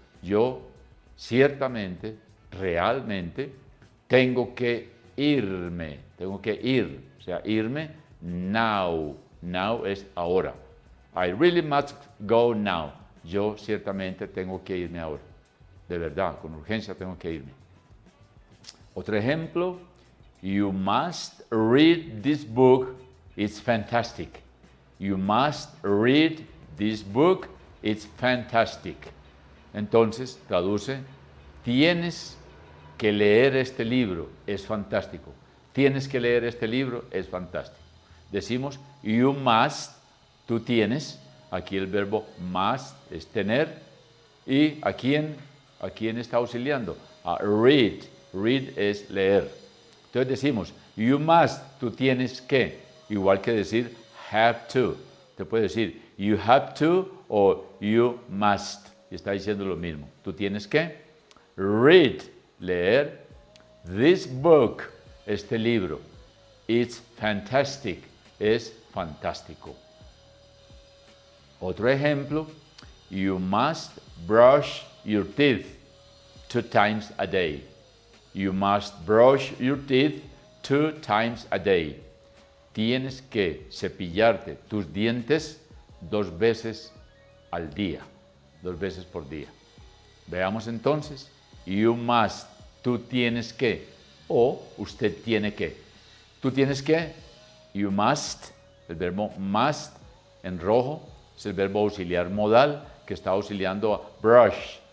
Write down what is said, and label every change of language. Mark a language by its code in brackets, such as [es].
[es] Yo ciertamente, realmente, tengo que irme. Tengo que ir. O sea, irme now. [en] Now [es] es ahora. [en] I really must go now. [es] Yo ciertamente tengo que irme ahora. De verdad, con urgencia tengo que irme. Otro ejemplo, [en] you must read this book, it's fantastic. You must read this book, it's fantastic. [es] Entonces, traduce, tienes que leer este libro, es fantástico. Tienes que leer este libro, es fantástico. Decimos, [en] you must, [es] tú tienes, aquí el verbo must es tener, y ¿a quién está auxiliando? A read, read es leer. Entonces decimos, you must, tú tienes que, igual que decir have to. Te puede decir [en] you have to [es] o [en] you must, [es] y está diciendo lo mismo. Tú tienes que read, leer, [en] this book, [es] este libro, [en] it's fantastic, [es] es fantástico. Otro ejemplo, [en] you must brush your teeth 2 times a day. You must brush your teeth 2 times a day. [es] Tienes que cepillarte tus dientes 2 veces al día, 2 veces por día. Veamos entonces, [en] you must, [es] tú tienes que, o usted tiene que. Tú tienes que, [en] you must, [es] el verbo must en rojo es el verbo auxiliar modal que está auxiliando a brush.